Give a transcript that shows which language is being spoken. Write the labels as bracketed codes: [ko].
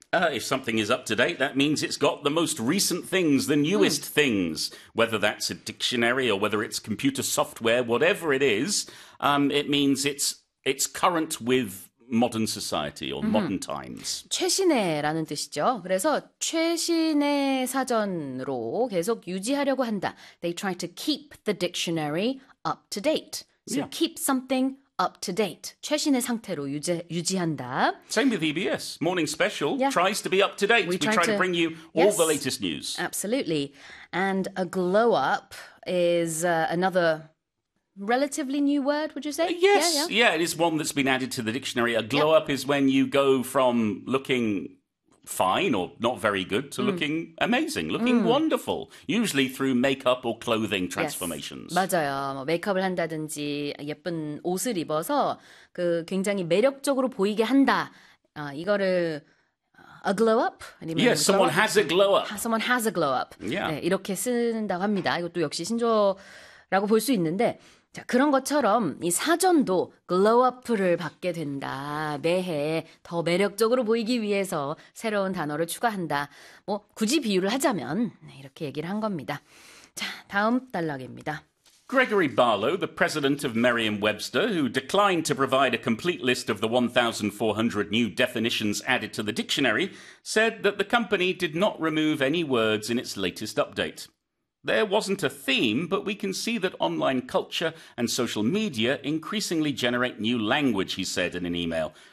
[en] If something is up to date, that means it's got the most recent things, the newest things, whether that's a dictionary or whether it's computer software, whatever it is, it means it's current with modern society or modern times. [ko] 최신의라는 뜻이죠. 그래서 최신의 사전으로 계속 유지하려고 한다. [en] They try to keep the dictionary up to date. So keep something up to date. [ko] 최신의 상태로 유지한다. [en] Same with EBS. Morning Special tries to be up to date. We try to bring you all the latest news. Absolutely. And a glow up is another relatively new word, would you say? Yes, it is one that's been added to the dictionary. A glow-up is when you go from looking fine or not very good to looking amazing, looking wonderful, usually through makeup or clothing transformations. Yes. [ko] 맞아요. 뭐 메이크업을 한다든지 예쁜 옷을 입어서 그 굉장히 매력적으로 보이게 한다. 이거를 a glow up 아니면 [en] Yes, glow someone up, has a glow up. someone has a glow up. Yeah. [ko] 네, 이렇게 쓴다고 합니다. 이것도 역시 신조어라고 볼수 있는데, 자, 그런 것처럼 이 사전도 glow up를 받게 된다. 매해 더 매력적으로 보이기 위해서 새로운 단어를 추가한다. 뭐 굳이 비유를 하자면 이렇게 얘기를 한 겁니다. 자, 다음 단락입니다. [en] Gregory Barlow, the president of Merriam-Webster, who declined to provide a complete list of the 1,400 new definitions added to the dictionary, said that the company did not remove any words in its latest update. There wasn't a theme, but we can see that online culture and social media increasingly generate new language, he said in an email.